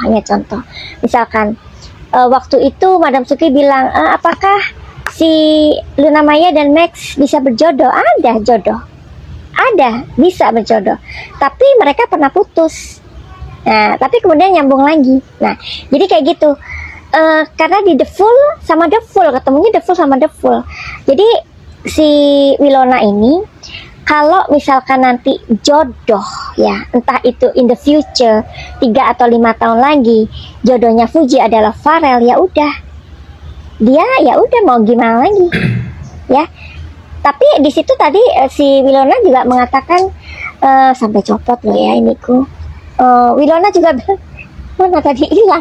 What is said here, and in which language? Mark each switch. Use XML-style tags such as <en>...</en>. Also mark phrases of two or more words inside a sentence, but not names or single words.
<id>Misalkan waktu itu Madam Suki bilang apakah si Luna Maya dan Max bisa berjodoh? Ada jodoh, ada bisa berjodoh, tapi mereka pernah putus. Nah, tapi kemudian nyambung lagi. Nah, jadi kayak gitu. Karena di The Fool sama The Fool, ketemunya The Fool sama The Fool. Jadi si Wilona ini kalau misalkan nanti jodoh ya, entah itu</id> <en>in the future</en> <id>3 atau 5 tahun lagi jodohnya Fuji adalah Farel, ya udah. Dia ya udah mau gimana lagi. Ya. Tapi di situ tadi si Wilona juga mengatakan sampai copot loh ya ini ku. Wilona juga mana tadi hilang.</id>